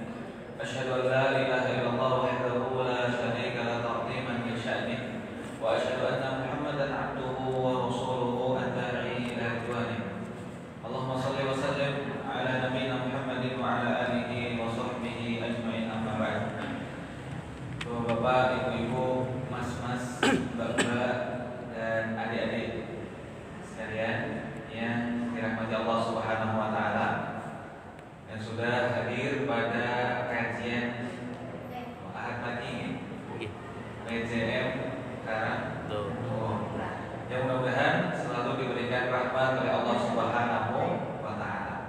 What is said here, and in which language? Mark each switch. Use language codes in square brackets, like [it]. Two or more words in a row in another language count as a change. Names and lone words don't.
[ar] أشهد أن لا إله إلا الله وحده لا شريك له تعظيما لشأنه وأشهد أن محمدا عبده ورسوله الداعي إلى رضوانه. اللهم صل وسلم على نبينا محمد وعلى آله وصحبه أجمعين أما بعد. [id] Bapak, ibu-ibu, mas-mas, mbak-mbak, dan adik-adik sekalian yang dirahmati [ar] الله سبحانه وتعالى, [id] yang sudah hadir pada kajian Ahad pagi PJM Karang. Yang mudah-mudahan selalu diberikan rahmat oleh [ar] الله سبحانه وتعالى.